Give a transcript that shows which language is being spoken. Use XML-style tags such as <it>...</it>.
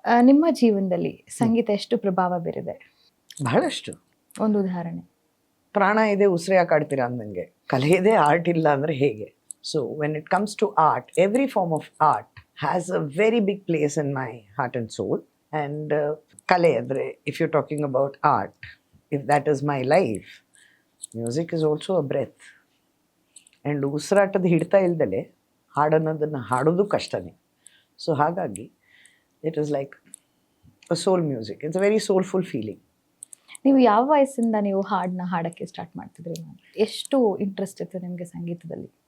<kn>ನಿಮ್ಮ ಜೀವನದಲ್ಲಿ ಸಂಗೀತ ಎಷ್ಟು ಪ್ರಭಾವ ಬೀರಿದೆ? ಬಹಳಷ್ಟು. ಒಂದು ಉದಾಹರಣೆ? ಪ್ರಾಣ ಇದೆ, ಉಸಿರು ಯಾಕೆ ಆಡ್ತೀರಾ ಅಂದಂಗೆ. ಕಲೆ ಇದೆ, ಆರ್ಟ್ ಇಲ್ಲ ಅಂದರೆ ಹೇಗೆ? So when it comes</kn> <en>To art, every form of art has a very big place in my heart and soul. And</en> <kn>kale andre,</kn> <en>if you're talking about art, if that is my life, music is also a breath.</en> <kn>And ಉಸಿರಾಟದ ಹಿಡ್ತಾ ಇಲ್ದಲೆ ಹಾಡನ್ನೋದನ್ನು ಹಾಡೋದು ಕಷ್ಟನೇ. So ಹಾಗಾಗಿ</kn> <en>It is like a soul music. It's a very soulful feeling.</en> <kn>ನೀವು ಯಾವ ವಯಸ್ಸಿಂದ ನೀವು ಹಾಡನ್ನ ಹಾಡೋಕ್ಕೆ start ಮಾಡ್ತಿದ್ರಿ ಮ್ಯಾಮ್? ಎಷ್ಟು ಇಂಟ್ರೆಸ್ಟ್ ಇತ್ತು ನಿಮಗೆ ಸಂಗೀತದಲ್ಲಿ?</kn>